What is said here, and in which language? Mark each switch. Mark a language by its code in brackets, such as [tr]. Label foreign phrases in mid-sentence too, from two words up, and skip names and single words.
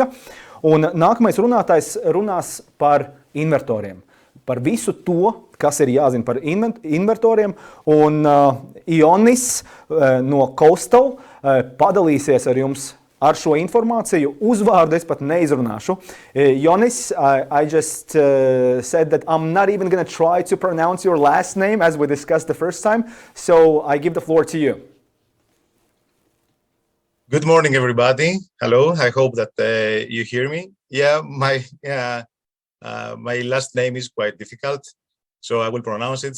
[lv] Un nākamais runātājs runās par invertoriem. Par visu to, kas ir jāzina par invertoriem. Un Ionis no KOSTAL padalīsies ar jums ar šo informāciju. Uzvārdu es pat neizrunāšu. Ionis, [en] I just said that I'm not even going to try to pronounce your last name as we discussed the first time. So I give the floor to you. Good morning, everybody. Hello. I hope that you hear me. Yeah, my last name is quite difficult, so I will pronounce it.